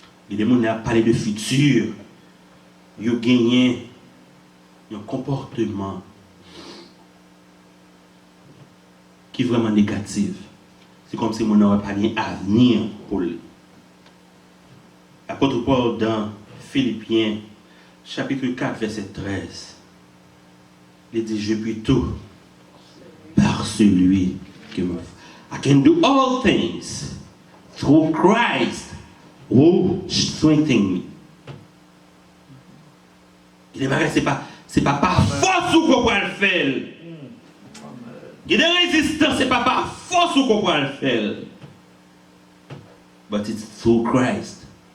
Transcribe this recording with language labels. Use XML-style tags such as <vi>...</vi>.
<fr>Et les gens ont parlé de futur. Ils ont gagné un comportement qui est vraiment négatif. C'est comme si on n'aurait pas d'avenir pour lui. L'apôtre Paul dans Philippiens, chapitre 4, verset 13, il dit, je puis tout par celui qui me...</fr> <en>I can do all things through Christ who strengthens me.</en> <fr>Il dit, c'est pas par force ou qu'on peut le faire. Il y a des résistances, c'est pas par force ou qu'on peut le faire.</fr> <en>But it's through Christ.</en>